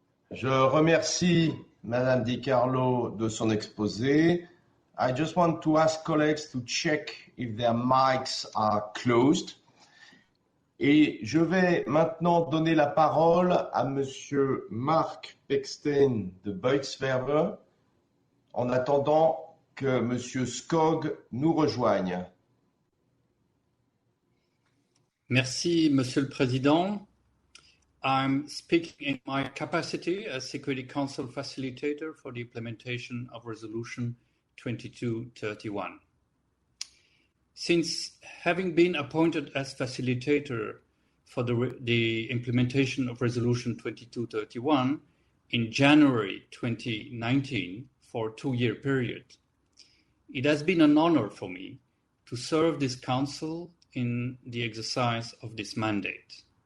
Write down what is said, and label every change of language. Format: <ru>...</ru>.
<fr>Je remercie Madame Di Carlo de son exposé.</fr> <en>I just want to ask colleagues to check if their mics are closed.</en> <fr>Et je vais maintenant donner la parole à Monsieur Mark Petstein de Butzwever en attendant que Monsieur Skog nous rejoigne. Merci, Monsieur le Président.</fr> <en>I'm speaking in my capacity as Security Council Facilitator for the implementation of Resolution 2231. Since having been appointed as facilitator for the implementation of Resolution 2231 in January 2019 for a 2-year period, it has been an honor for me to serve this Council in the exercise of this mandate.</en>